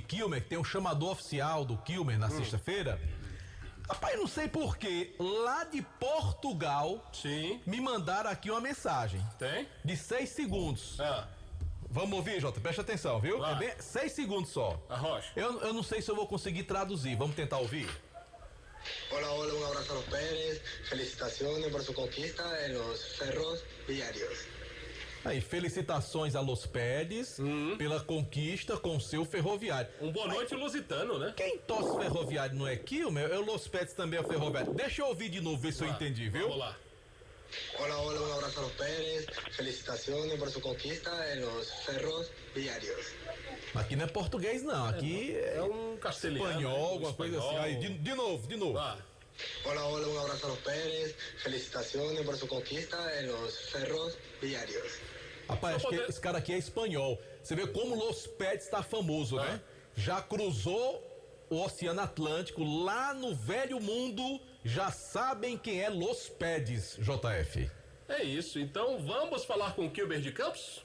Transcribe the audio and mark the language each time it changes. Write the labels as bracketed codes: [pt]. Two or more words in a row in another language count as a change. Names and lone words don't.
[pt] Antes de Kilmer, tem um chamador oficial do Kilmer na sexta-feira. Rapaz, eu não sei porquê, lá de Portugal, sim, me mandaram aqui uma mensagem. Tem? De 6 segundos. Ah. Vamos ouvir, Jota, presta atenção, viu? Ah. É bem 6 segundos só. Arrocha. Eu não sei se eu vou conseguir traduzir, vamos tentar ouvir? [es] Hola, hola, un abrazo a los Pérez. Felicitaciones por su conquista en los Ferros Viarios. [pt] Aí, felicitações a Los Pérez pela conquista com seu ferroviário. Boa noite, lusitano, né? Quem torce ferroviário não é Kilmer? É o Los Pérez também é ferroviário. Deixa eu ouvir de novo, ver se eu entendi, viu? Vamos lá. [es] Hola, hola, un abrazo a los Pérez. Felicitaciones por su conquista en los Ferros Viarios. [pt] Aqui não é português, não. Aqui é um castelhano. Espanhol, alguma coisa assim. Aí, de novo. [es] Hola, hola, un abrazo a los Pérez. Felicitaciones por su conquista en los Ferros Viarios. [pt] Rapaz, acho que esse cara aqui é espanhol. Você vê como Los Pérez está famoso, né? Já cruzou o Oceano Atlântico, lá no velho mundo, já sabem quem é Los Pérez, JF. É isso, então vamos falar com o Kilber de Campos?